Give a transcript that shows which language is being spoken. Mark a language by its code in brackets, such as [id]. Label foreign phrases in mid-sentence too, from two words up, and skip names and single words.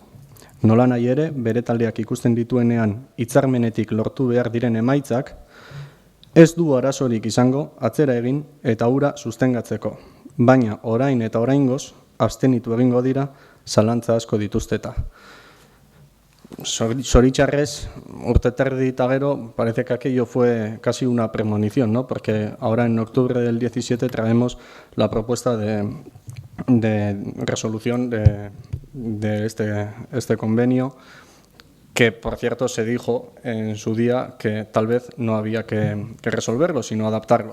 [eu] Nola nahi ere, bere taldeak ikusten dituenean hitzarmenetik lortu behar diren emaitzak, ez du arazorik izango atzera egin eta hura sustengatzeko, baina orain eta oraingoz abstenitu egingo dira zalantza asko dituzteta. Zoritxarrez, urte terdi eta gero, [es] parece que aquello fue casi una premonición, ¿no? Porque ahora en octubre del 17 traemos la propuesta de resolución de este convenio, que por cierto se dijo en su día que tal vez no había que resolverlo, sino adaptarlo.